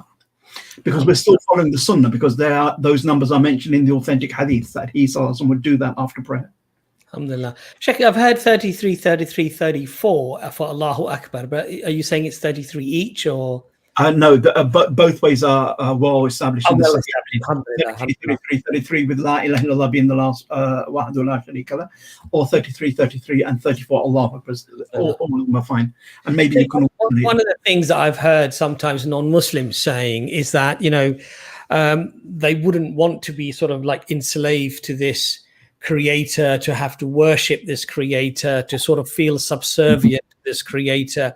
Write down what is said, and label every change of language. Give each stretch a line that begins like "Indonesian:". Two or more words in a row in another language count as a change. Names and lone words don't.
English: Because we're still following the sunnah, because those numbers are mentioned in the authentic hadith that he would do that after prayer. Alhamdulillah. Sheikh, I've heard 33, 33, 34 for
Arabic: الله أكبر,
English: but are you saying it's 33 each, or? No, but both ways are well established. Well 33 with
Arabic: لا إله إلا الله
English: being the last
Arabic: وحده لا شريك له,
English: or 33, 33 and 34
Arabic: الله أكبر.
English: All of them are fine. And maybe you can. One of the things that I've heard sometimes non-Muslims saying is that, you know, they wouldn't want to be sort of like enslaved to this creator, to have to worship this creator, to sort of feel subservient to this creator.